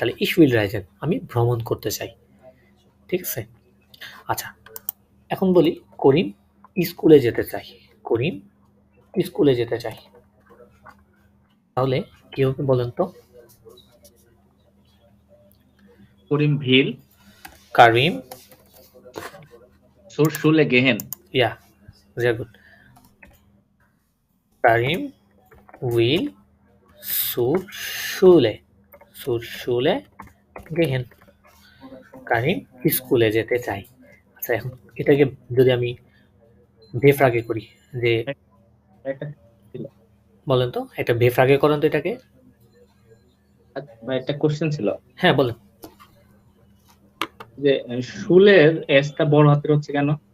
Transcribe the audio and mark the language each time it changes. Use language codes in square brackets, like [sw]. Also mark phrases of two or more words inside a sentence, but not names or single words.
[bn] তাহলে [de] ich will reisen [bn] আমি ভ্রমণ করতে চাই, ঠিক আছে? আচ্ছা এখন বলি করিম স্কুলে যেতে চাই। করিম স্কুলে যেতে চাই, তাহলে কি হবে বলেন তো? করিম ভিল কারিম [de] zur Schule gehen. [en] yeah very good. [de] কারিম উইল zur Schule gehen, [bn] কারিম স্কুলে যেতে চাই। আচ্ছা এখন এটাকে যদি আমি বেফ্রাগে করি যে, বলেন তো একটা বেফ্রাগে করেন তো এটাকে। একটা কোশ্চেন ছিল, হ্যাঁ বলেন। যে শুলের এসটা বড় হাতের হচ্ছে কেন?